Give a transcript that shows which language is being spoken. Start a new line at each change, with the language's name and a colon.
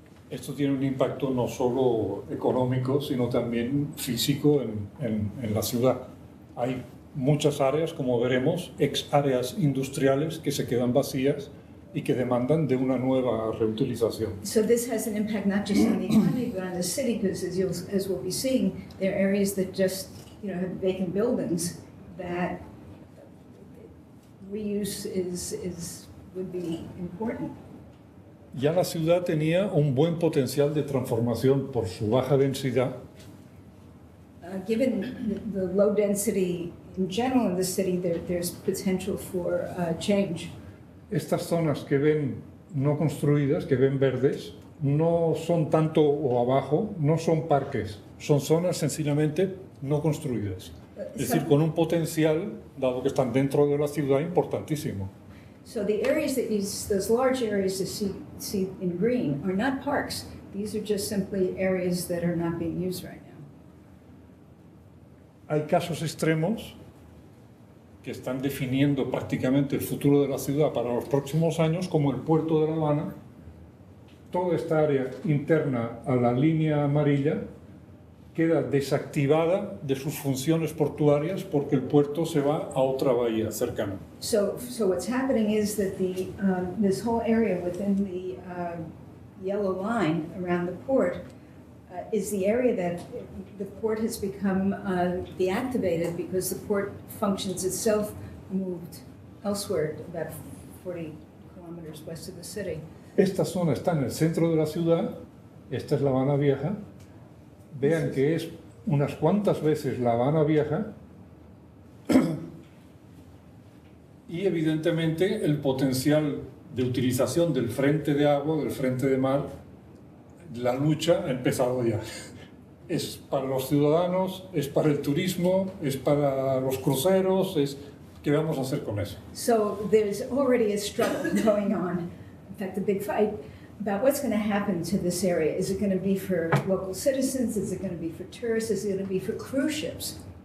Spanish: Esto tiene un impacto no solo económico, sino también físico en la ciudad. Hay muchas áreas, como veremos, ex áreas industriales que se quedan vacías y que demandan de una nueva reutilización.
English: So this has an impact not just on the economy, but on the city, because as we'll be seeing, there are areas that just have vacant buildings that reuse would be important.
Spanish: Ya la ciudad tenía un buen potencial de transformación por su baja densidad.
English: Given the low density in general in the city, there's potential for change.
Spanish: Estas zonas que ven no construidas, que ven verdes, no son tanto o abajo, no son parques, son zonas sencillamente no construidas. Es decir, con un potencial, dado que están dentro de la ciudad, importantísimo.
English: So the areas those large areas that you see in green are not parks. These are just simply areas that are not being used right now.
Spanish: Hay casos extremos que están definiendo prácticamente el futuro de la ciudad para los próximos años, como el puerto de La Habana. Toda esta área interna a la línea amarilla queda desactivada de sus funciones portuarias porque el puerto se va a otra bahía cercana.
English: So what's happening is that this whole area within the yellow line around the port is the area that the port has become deactivated because the port functions itself moved elsewhere, about 40 kilometers west of the city.
Spanish: Esta zona está en el centro de la ciudad, esta es La Habana Vieja. Vean que es unas cuantas veces La Habana Vieja y evidentemente el potencial de utilización del frente de agua, del frente de mar, la lucha ha empezado ya. Es para los ciudadanos, es para el turismo, es para los cruceros, ¿qué vamos a hacer con eso?
English: So there's already a struggle going on, in fact a big fight, about what's going to happen to this area. Is it going to be for local citizens? Is it going to be for tourists? Is it going to be for cruise ships?